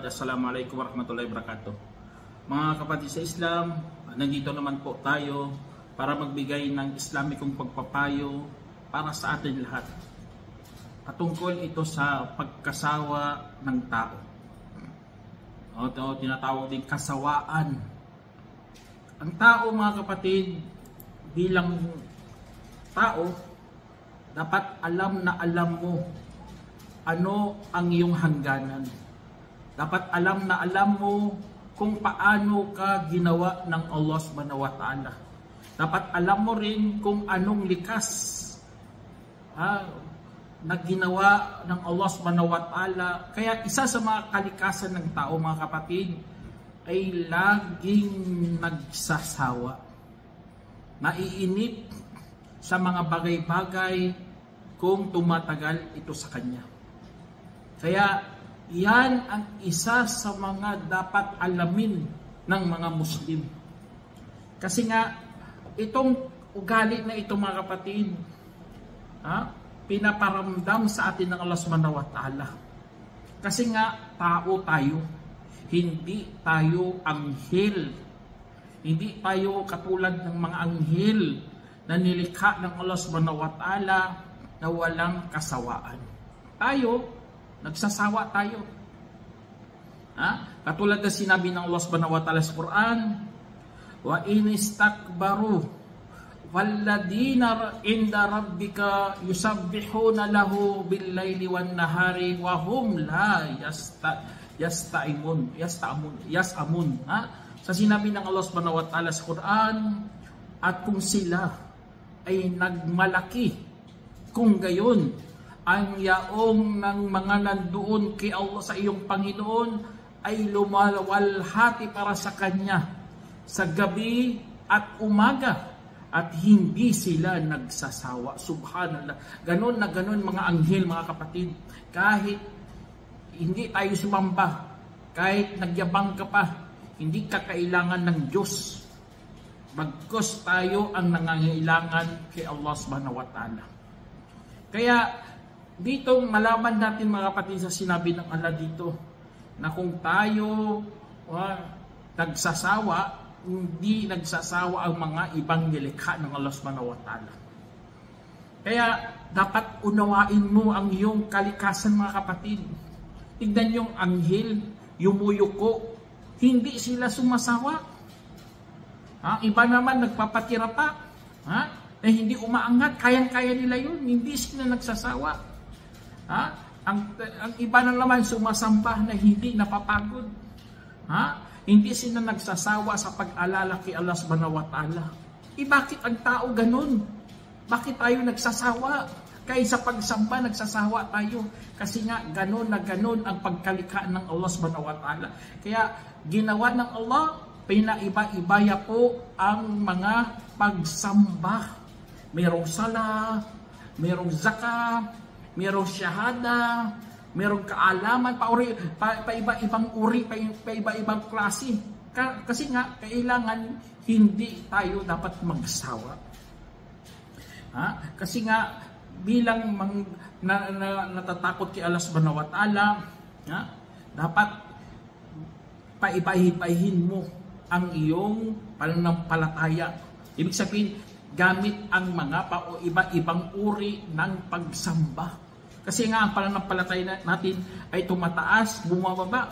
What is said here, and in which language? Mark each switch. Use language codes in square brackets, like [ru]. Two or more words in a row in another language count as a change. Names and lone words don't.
[ar] السلام عليكم ورحمة الله وبركاته. [tl] Mga kapatid sa Islam, nandito naman po tayo para magbigay ng Islamikong pagpapayo para sa atin lahat. Patungkol ito sa pagkasawa ng tao. O tinatawag din kasawaan. Ang tao, mga kapatid, bilang tao, dapat alam na alam mo ano ang iyong hangganan. Dapat alam na alam mo kung paano ka ginawa ng Allah [ar] سبحانه وتعالى. [tl] Dapat alam mo rin kung anong likas na ginawa ng Allah [ar] سبحانه وتعالى. [tl] Kaya isa sa mga kalikasan ng tao, mga kapatid, ay laging nagsasawa. Naiinip sa mga bagay-bagay kung tumatagal ito sa kanya. Kaya yan ang isa sa mga dapat alamin ng mga Muslim. Kasi nga, itong ugali na ito, mga kapatid, pinaparamdam sa atin ng Allah [ar] سبحانه وتعالى. [tl] Kasi nga, tao tayo. Hindi tayo anghel. Hindi tayo katulad ng mga anghel na nilikha ng Allah [ar] سبحانه وتعالى [tl] na walang kasawaan. Tayo, nagsasawa tayo. Katulad na sinabi ng Allah [ar] سبحانه وتعالى [tl] sa Quran, [ar] وإن استكبروا والذين عند ربك يسبحون له بالليل والنهار وهم لا يسأمون. [tl] Sa sinabi ng Allah [ar] سبحانه وتعالى [tl] sa Quran, at kung sila ay nagmalaki, kung gayon ang yaong ng mga nandoon kay Allah sa iyong Panginoon ay lumalwalhati para sa Kanya sa gabi at umaga at hindi sila nagsasawa. Subhanallah. Ganon na ganon mga anghel, mga kapatid. Kahit hindi tayo sumamba, kahit nagyabang ka pa, hindi ka kailangan ng Diyos. Bagkus tayo ang nangangailangan kay Allah [ar] سبحانه وتعالى. [tl] Kaya dito malaman natin, mga kapatid, sa sinabi ng Allah dito, na kung tayo nagsasawa, hindi nagsasawa ang mga ibang nilikha ng Allah [ar] سبحانه وتعالى. [tl] Kaya dapat unawain mo ang iyong kalikasan, mga kapatid. Tignan yung anghel, yumuyuko, hindi sila sumasawa. Iba naman nagpapatira pa. Hindi umaangat, kayang-kaya nila yun, hindi sila nagsasawa. Ang iba na naman sumasamba na hindi napapagod. Hindi sila nagsasawa sa pag-alala kay Allah [ar] سبحانه وتعالى. [tl] Bakit ang tao ganun? Bakit tayo nagsasawa? Kaya sa pagsamba nagsasawa tayo. Kasi nga ganun na ganun ang pagkalikha ng Allah [ar] سبحانه وتعالى. [tl] Kaya ginawa ng Allah, pinaiba-ibaya po ang mga pagsamba. Merong sala, merong zaka, merong syahada, merong kaalaman, pa-iba-ibang uri, pa-iba-ibang klase. Kasi nga, kailangan hindi tayo dapat magsawa. Kasi nga, bilang natatakot kay Allah [ar] سبحانه وتعالى, [tl] dapat paiba-ibahin mo ang iyong pananampalataya. Ibig sabihin, gamit ang mga iba-ibang uri ng pagsamba. Kasi nga ang pananampalataya natin ay tumataas, bumababa.